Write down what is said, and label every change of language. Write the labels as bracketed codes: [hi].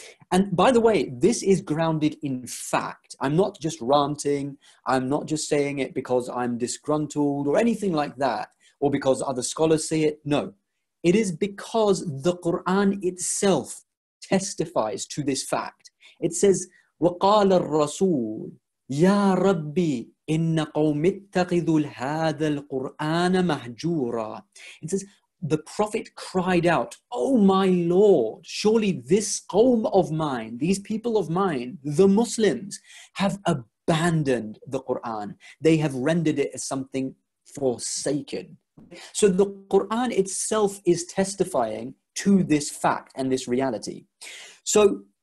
[en] And by the way, this is grounded in fact. I'm not just ranting. I'm not just saying it because I'm disgruntled or anything like that, or because other scholars say it. No, it is because the Quran itself testifies to this fact. It says, [ar] وَقَالَ الرَّسُولُ يَا رَبِّي إِنَّ قَوْمِ اتَّخِذُوا هَذَا الْقُرْآنَ مَهْجُورًا. [en] It says, the Prophet cried out, "Oh my Lord, surely this qawm of mine, these people of mine, the Muslims, have abandoned the Quran. They have rendered it as something forsaken." So the Quran itself is testifying to this fact and this reality. So